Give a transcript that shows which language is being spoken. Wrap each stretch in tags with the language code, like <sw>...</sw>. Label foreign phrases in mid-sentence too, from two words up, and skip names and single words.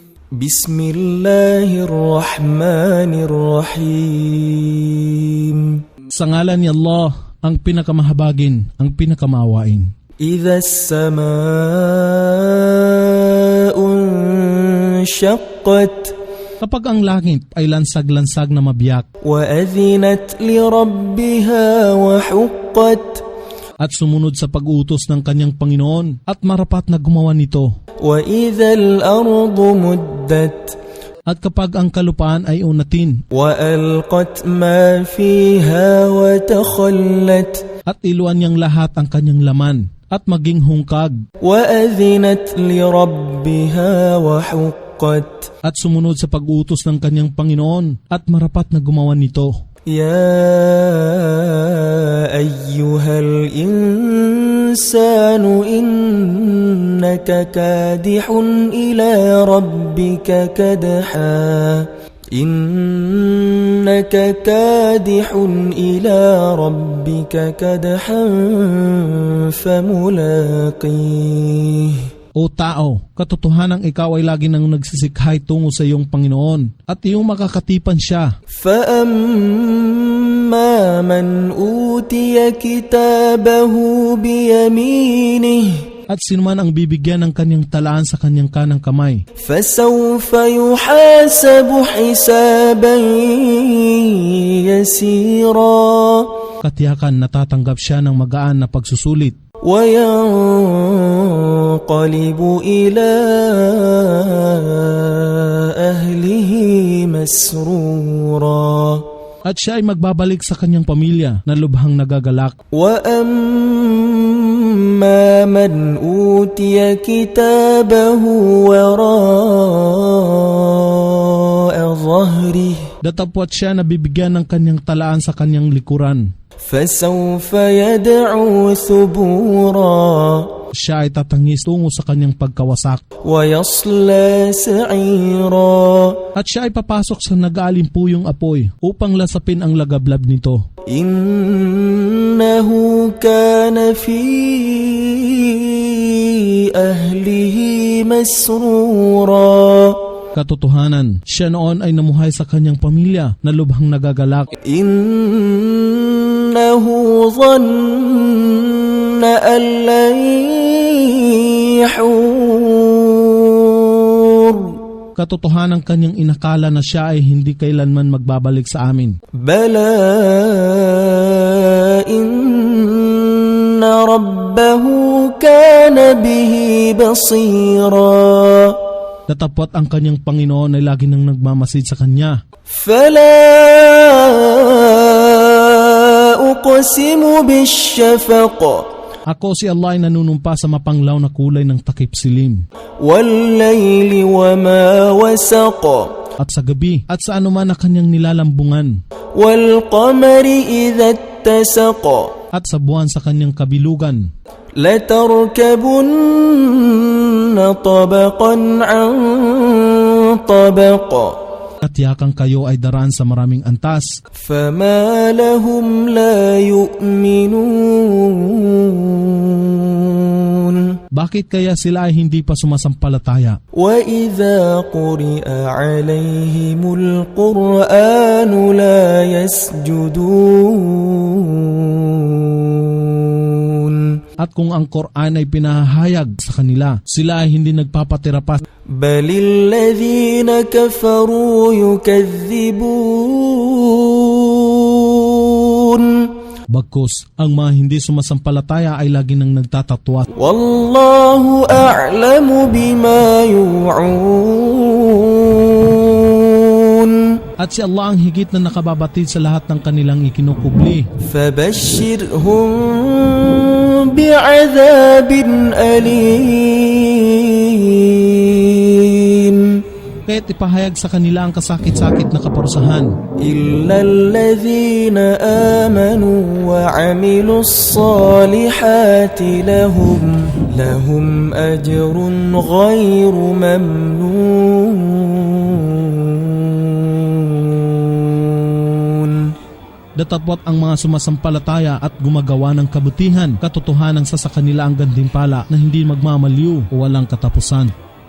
<ar>Bismillahirrahmanirrahim.</ar> <tl>Sa ngalan ni Allah, ang pinakamahabagin, ang pinakamaawain.</tl> <ar>إذا السماء انشقت.</ar> <tl>Kapag ang langit ay lansag-lansag na mabiyak,</tl> <ar>وأذنت لربها وحقت.</ar> <tl>at sumunod sa pag-utos ng kanyang Panginoon at marapat na gumawa nito.</tl> <ar>وإذا الأرض مدت.</ar> <tl>At kapag ang kalupaan ay unatin,</tl> <ar>وألقت ما فيها وتخلت.</ar> <tl>at iluan niyang lahat ang kanyang laman at maging hungkag,</tl> <ar>وأذنت لربها وحقت.</ar> <tl>at sumunod sa pag-utos ng kanyang Panginoon at marapat na gumawa nito.</tl> <ar>يا أيها الإنسان إنك كادح إلى ربك كدحا إنك كادح إلى ربك كدحا فملاقيه.</ar> <tl>O tao, katotohanang ikaw ay lagi nang nagsisikhay tungo sa iyong Panginoon at iyong makakatipan siya.</tl> <ar>فأما من أوتي كتابه بيمينه</ar> <tl>At sinuman ang bibigyan ng kanyang talaan sa kanyang kanang kamay,</tl> <ar>فسوف يحاسب حسابا يسيرا</ar> <tl>katiyakan natatanggap siya ng magaan na pagsusulit,</tl> <ar>وينقلب إلى أهله مسرورا.</ar> <tl>at siya ay magbabalik sa kanyang pamilya na lubhang nagagalak.</tl> <ar>وأما من أوتي كتابه وراء ظهره</ar> <tl>Datapwat siya na bibigyan ng kanyang talaan sa kanyang likuran.</tl> <ar>فسوف يدعو ثبورا</ar> <tl>Siya ay tatangis tungo sa kanyang pagkawasak,</tl> <ar>ويصلى سعيرا.</ar> <tl>at siya ay papasok sa nag-aalimpuyong apoy upang lasapin ang lagablab nito.</tl> <ar>إنه كان في أهله مسرورا.</ar> <tl>Katotohanan, siya noon ay namuhay sa kanyang pamilya na lubhang nagagalak.</tl> <ar>إنه ظن أن لن يحور.</ar> <tl>Katotohanan kanyang inakala na siya ay hindi kailanman magbabalik sa amin.</tl> <ar>بلى إن ربه كان به بصيرا.</ar> <tl>Datapwat ang kanyang Panginoon ay lagi nang nagmamasid sa kanya.</tl> <ar>فلا أقسم بالشفق</ar> <tl>Ako si Allah ay nanunumpa sa mapanglaw na kulay ng takip silim,</tl> <ar>والليل وما وسق</ar> <tl>at sa gabi at sa anuman na kanyang nilalambungan,</tl> <ar>والقمر إذا اتسق</ar> <tl>at sa buwan sa kanyang kabilugan.</tl> <ar>لتركبن طبقا عن طبق</ar> <tl>Katiyakan kayo ay daraan sa maraming antas.</tl> <ar>فما لهم لا يؤمنون.</ar> <tl>Bakit kaya sila ay hindi pa sumasampalataya?</tl> <ar>وإذا قرئ عليهم القرآن لا يسجدون.</ar> <tl>At kung ang Quran ay pinahayag sa kanila, sila ay hindi nagpapatira pa.</tl> <ar>بل الذين كفروا يكذبون.</ar> <tl>Bagkus, ang mga hindi sumasampalataya ay lagi nang nagtatatwa.</tl> <ar>والله أعلم بما يوعون.</ar> <tl>At si Allah ang higit na nakababatid sa lahat ng kanilang ikinukubli.</tl> <ar>فبشرهم بعذاب أليم.</ar> <tl>Kaya't ipahayag sa kanila ang kasakit-sakit na kaparusahan.</tl> <ar>إلا الذين آمنوا وعملوا الصالحات لهم أجر غير ممنون.</ar> <tl>Datapwat ang mga sumasampalataya at gumagawa ng kabutihan, katotohanan sa kanila ang gantimpala na hindi magmamaliw o walang katapusan.</tl>